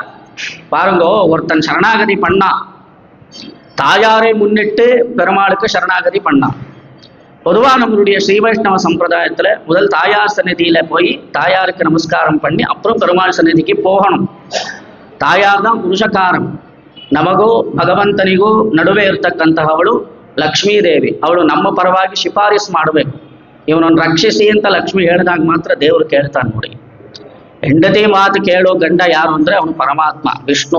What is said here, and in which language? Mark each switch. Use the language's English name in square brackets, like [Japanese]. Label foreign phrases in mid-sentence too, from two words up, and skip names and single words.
[Tamil] பாருங்கோ, ஒருத்தன் சரணாகதி பண்ணான், தாயாரை முன்னிட்டு பெருமாளுக்கு சரணாகதி பண்ணான். பொதுவாக நம்மளுடைய ஸ்ரீ வைஷ்ணவ சம்பிரதாயத்தில் முதல் தாயார் சந்நிதியில போய் தாயாருக்கு நமஸ்காரம் பண்ணி அப்புறம் பெருமாள் சந்நிதிக்கு போகணும். தாயார் தான் புருஷகாரம். [Kannada] ನಮಗೂ ಭಗವಂತನಿಗೂ ನಡುವೆ ಇರ್ತಕ್ಕಂತಹವಳು ಲಕ್ಷ್ಮೀದೇವಿ. ಅವಳು ನಮ್ಮ ಪರವಾಗಿ ಶಿಫಾರಸು ಮಾಡಬೇಕು. ಇವನನ್ನು ರಕ್ಷಿಸಿ ಅಂತ ಲಕ್ಷ್ಮಿ ಹೇಳಿದಾಗ ಮಾತ್ರ ದೇವರು ಕೇಳ್ತಾನೆ. ನೋಡಿ, ಹೆಂಡತಿ ಮಾತು ಕೇಳೋ ಗಂಡ ಯಾರು ಅಂದ್ರೆ ಅವನು ಪರಮಾತ್ಮ ವಿಷ್ಣು.